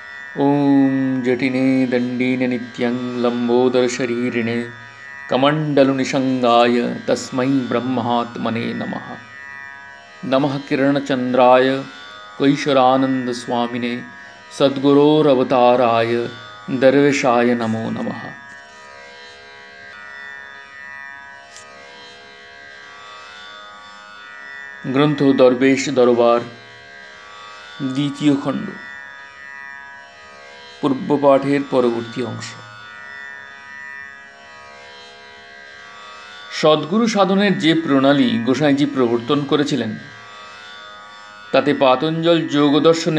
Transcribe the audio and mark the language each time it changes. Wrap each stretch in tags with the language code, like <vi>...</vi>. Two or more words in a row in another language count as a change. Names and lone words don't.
<sa>ॐ जटिने दण्डिने नित्यं लम्बोदरशरीरिणे कमण्डलुनिषङ्गाय तस्मै ब्रह्मात्मने नमः। नमः किरणचन्द्राय कैशोरानन्दस्वामिने सद्गुरोरवताराय दर्वेशाय नमो नमः।</sa> <bn>গ্রন্থ দরবেশ দরবার দ্বিতীয় খণ্ড পূর্ব পাঠের পরবর্তী অংশ। সদ্গুরু সাধনের যে প্রণালী গোসাইজি প্রবর্তন করেছিলেন তাতে পাতঞ্জল যোগদর্শনে</bn>